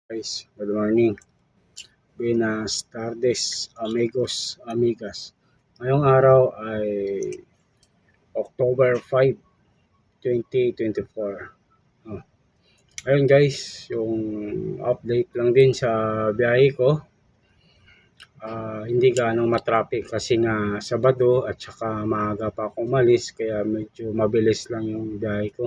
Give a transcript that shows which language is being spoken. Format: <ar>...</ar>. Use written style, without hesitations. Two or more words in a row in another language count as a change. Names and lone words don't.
<en>Guys, good morning.</en> <es>Buenas tardes, amigos, amigas.</es> <tl>Ngayong araw ay October 5, 2024. Oh. Ayun guys, yung update lang din sa biyahe ko. Hindi gaano matraffic kasi nga Sabado at saka maaga pa ako umalis kaya medyo mabilis lang yung biyahe ko.</tl>